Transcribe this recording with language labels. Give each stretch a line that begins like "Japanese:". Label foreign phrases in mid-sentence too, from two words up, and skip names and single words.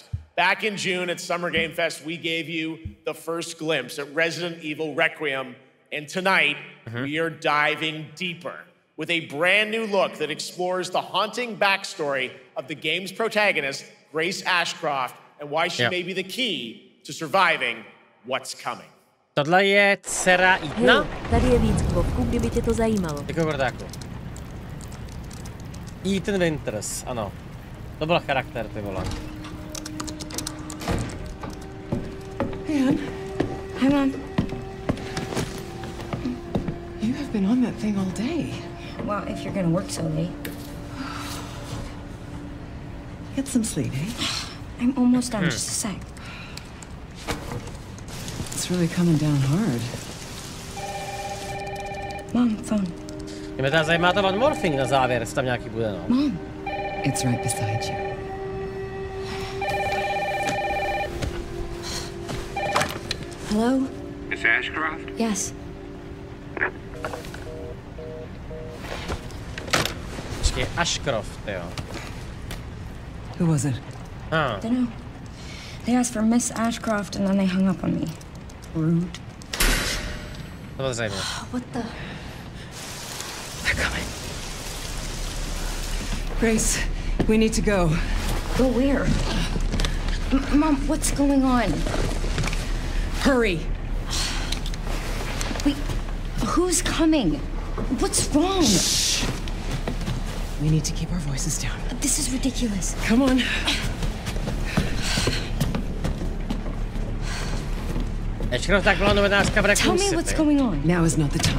English: Back in June at Summer Game Fest, we gave you the first glimpse at Resident Evil Requiem, and tonight, we are diving deeper with a brand new look that explores the haunting backstory of the game's protagonist, Grace Ashcroft, and why she may be the key to surviving what's coming.
Czech: Tohle je dcera Etna? Tady je víc kvovků, kdyby tě to zajímalo. Děkuji, Gordáku. Ethan Winters, ano. To byl charakter, ty vole.
English: Hey, Ann. Hi, Mom. You have been on that thing all day. Well, if you're gonna work so late. Get some sleep, eh? I'm almost done, just a sec. It's really coming down hard. Mom, phone.
Czech: Mě teda zajímá to
English: one more thing
Czech: na závěr, jestli tam nějaký bude, no.
English: Mom. It's right beside you. Hello? Miss Ashcroft? Yes.
Czech: Počkej, Ashcroft, jo.
English: Who was it? Dunno. They asked for Miss Ashcroft and then they hung up on me. Rude.
Czech: To bylo zajímavé.
English: What the? They're coming. Grace, we need to go. Go where? Mom, what's going on? Hurry. Wait, who's coming? What's wrong? Shh. We need to keep our voices down. This is ridiculous. Come on.
Czech: Tak byla novinářka v
English: Tell me what's going on. Now is not the time.